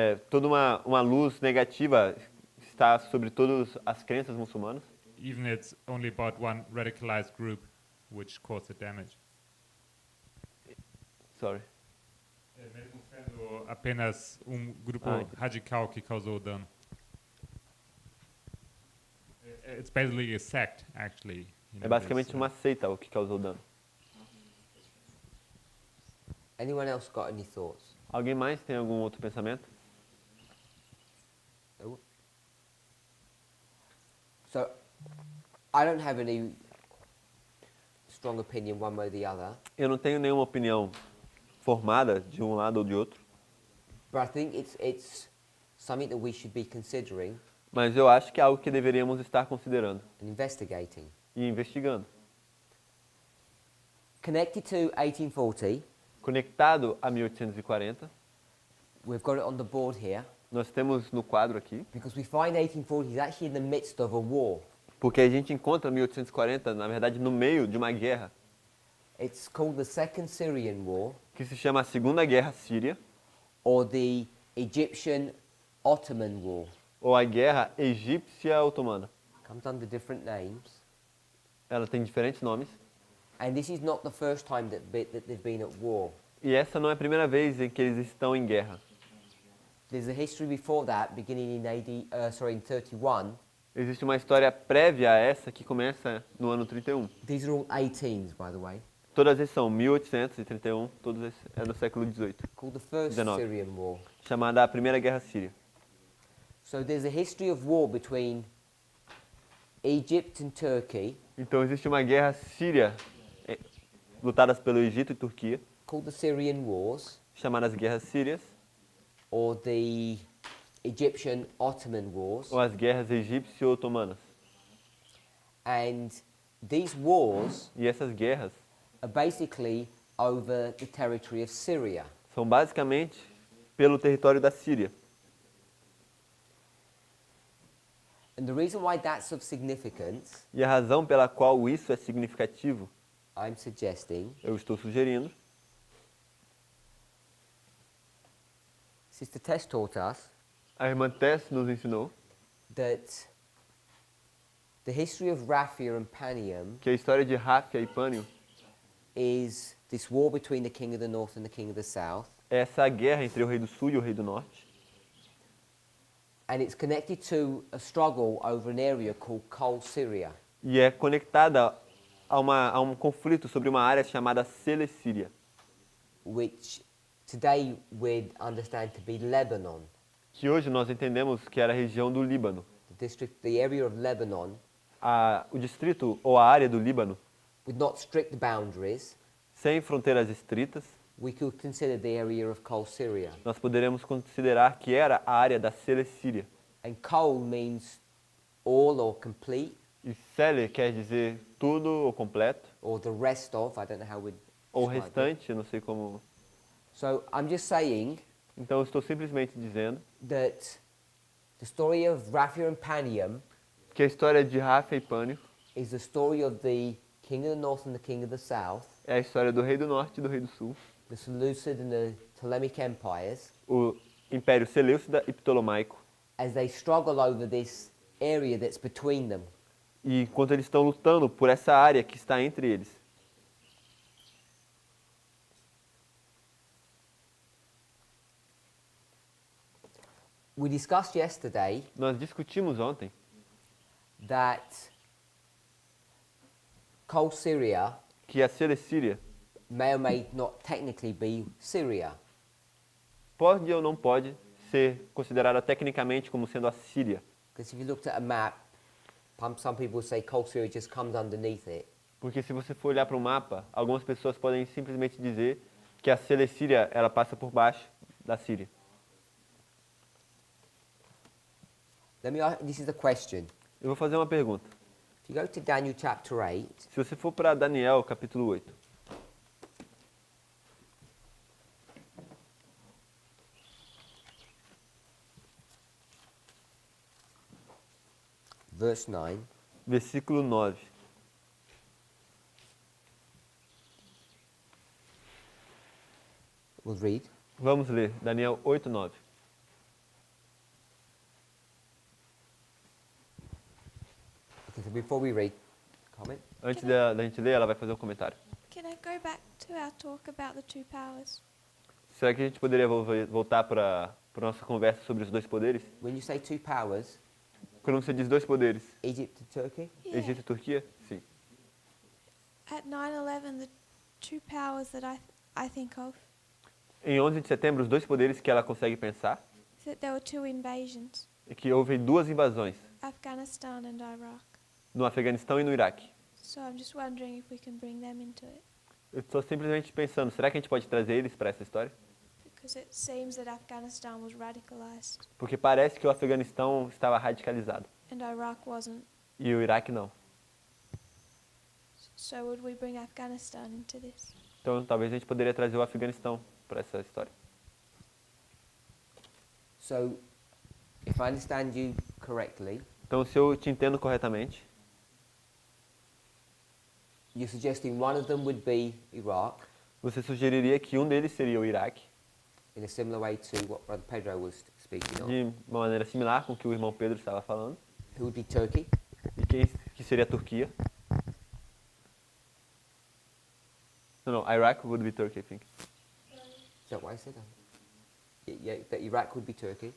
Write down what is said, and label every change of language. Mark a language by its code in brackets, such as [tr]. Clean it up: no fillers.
[pt] Toda uma luz negativa está sobre todas as crenças muçulmanas, [en] Even it's only about one radicalized group which caused the damage. sorry, [pt] Mesmo sendo apenas grupo Ah, entendi. radical que causou o dano. [en] It's basically a sect, actually. [pt] É basicamente uma seita o que causou dano. [en] Anyone else got any thoughts? [pt] Alguém mais tem algum outro pensamento? [en] No? So, I don't have any strong opinion one way or the other, [pt] Eu não tenho nenhuma opinião formada de um lado ou de outro, [en] but I think it's something that we should be considering [pt] mas eu acho que é algo que deveríamos estar considerando [en] and investigating. [pt] e investigando. [en] Connected to 1840, [pt] Conectado a 1840, [en] we've got it on the board here, [pt] nós temos no quadro aqui, [en] because we find 1840 is actually in the midst of a war. [pt] porque a gente encontra 1840, na verdade, no meio de uma guerra [en] It's called the Second Syrian War, [pt] que se chama a Segunda Guerra Síria, [en] or the Egyptian Ottoman War. [pt] ou a Guerra Egípcia Otomana. [en] Comes under different names. [pt] Ela tem diferentes nomes, [en] And this is not the first time that they've been at war. [pt] e essa não é a primeira vez em que eles estão em guerra. [en] There's a history before that, beginning in in 31. [pt] Existe uma história prévia a essa que começa no ano 31. [en] These are all 18s, by the way. [pt] Todas essas são 1831, todos esses é do século XVIII, [en] Called the First 19. Syrian War. [pt] chamada a Primeira Guerra Síria. [en] So there's a history of war between Egypt and Turkey, [pt] Então existe uma guerra síria lutadas pelo Egito e Turquia, [en] called the Syrian Wars, [pt] chamadas Guerras Sírias, [en] or the Egyptian Ottoman Wars. [pt] ou as Guerras Egípcio-Otomanas. [en] And these wars [pt] E essas guerras [en] are basically over the territory of Syria. [pt] são basicamente pelo território da Síria. [en] And the reason why that's of significance, [pt] E a razão pela qual isso é significativo, [en] I'm suggesting, [pt] eu estou sugerindo, [en] Sister Tess taught us [pt] a irmã Tess nos ensinou [en] that the history of Raphia and Panium [pt] que a história de Ráfia e Pânio [en] is this war between the king of the north and the king of the south, [pt] é essa guerra entre o rei do sul e o rei do norte. [en] and it's connected to a struggle over an area called Kol Syria. [pt] E é conectada a um conflito sobre uma área chamada Celecíria, [en] Which today we'd understand to be Lebanon. [pt] que hoje nós entendemos que era a região do Líbano. [en] The area of Lebanon, [pt] O distrito ou a área do Líbano, [en] with not strict boundaries, [pt] sem fronteiras estritas, [en] we could consider the area of Kol Syria. [pt] nós poderemos considerar que era a área da Celecíria. [en] And Kol means all or complete, [pt] E Cele quer dizer tudo ou completo, [en] or the rest of, I don't know how we'd [pt] ou [en] describe it. [pt] restante, não sei como. [en] So I'm just saying [pt] Então eu estou simplesmente dizendo [en] that the story of Raphia and Panium [pt] que a história de Ráfia e Pânio [en] is the story of the king of the north and the king of the south, [pt] é a história do rei do norte e do rei do sul, [en] the Seleucid and the Ptolemaic empires, [pt] o Império Seleucida e Ptolomaico. [en] as they struggle over this area that's between them. [pt] E enquanto eles estão lutando por essa área que está entre eles. [en] We discussed yesterday [pt] Nós discutimos ontem [en] that Kol Syria [pt] que a Celecíria [en] may or may not technically be Syria. [pt] pode ou não pode ser considerada tecnicamente como sendo a Síria. [en] Because if you looked at a map, some people say Kol Syria just comes underneath it. [pt] Porque se você for olhar para o mapa, algumas pessoas podem simplesmente dizer que a Celecíria ela passa por baixo da Síria. [en] Let me ask, this is a question. [pt] Eu vou fazer uma pergunta. [en] If you go to Daniel chapter 8, [pt] Se você for para Daniel, capítulo 8, [en] verse 9, [pt] versículo 9. [en] we'll read. [pt] Vamos ler, Daniel 8, 9. [en] Okay, so before we read, comment? [pt] Antes da gente ler, ela vai fazer um comentário. [en] Can I go back to our talk about the two powers? [pt] Será que a gente poderia voltar para a nossa conversa sobre os dois poderes? [en] When you say two powers, [pt] Quando você diz dois poderes, [en] Egypt and Turkey, Yeah. [pt] Egito e Turquia? Sim. [en] At 9/11, the two powers that I think of [pt] Em 11 de setembro, os dois poderes que ela consegue pensar [en] is that there were two invasions, [pt] é que houve duas invasões, [en] Afghanistan and Iraq. [pt] no Afeganistão e no Iraque. [en] So I'm just wondering if we can bring them into it, [pt] Eu estou simplesmente pensando, será que a gente pode trazer eles para essa história? [en] because it seems that Afghanistan was radicalized [pt] Porque parece que o Afeganistão estava radicalizado [en] and Iraq wasn't. [pt] e o Iraque não. [en] So would we bring Afghanistan into this? [pt] Então talvez a gente poderia trazer o Afeganistão para essa história. [en] so if I understand you correctly, [pt] Então, se eu te entendo corretamente, [en] you're suggesting one of them would be Iraq, [pt] você sugeriria que um deles seria o Iraque, [en] in a similar way to what Brother Pedro was speaking of, [pt] de uma maneira similar com o que o irmão Pedro estava falando, [en] who would be Turkey, [pt] e quem que seria a Turquia. [en] No, Iraq would be Turkey, I think. is that what I said? Yeah, that Iraq would be Turkey,